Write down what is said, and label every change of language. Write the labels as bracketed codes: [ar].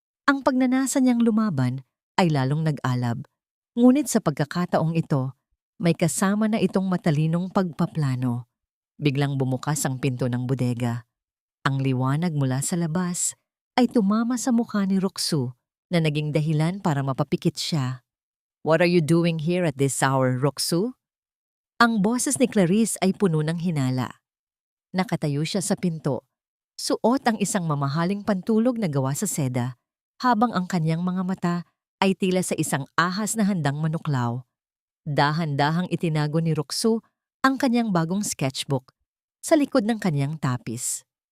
[tl] Ang pagnanasa niyang lumaban ay lalong nag-alab. Ngunit sa pagkakataong ito, may kasama na itong matalinong pagpaplano. Biglang bumukas ang pinto ng bodega. Ang liwanag mula sa labas ay tumama sa mukha ni Roxu na naging dahilan para mapapikit siya. [en] "What are you doing here at this hour, Roxu?" [tl] Ang boses ni Clarice ay puno ng hinala. Nakatayo siya sa pinto, Suot ang isang mamahaling pantulog na gawa sa seda, habang ang kanyang mga mata ay tila sa isang ahas na handang manuklaw. Dahan-dahang itinago ni Roxu ang kanyang bagong sketchbook sa likod ng kanyang tapis.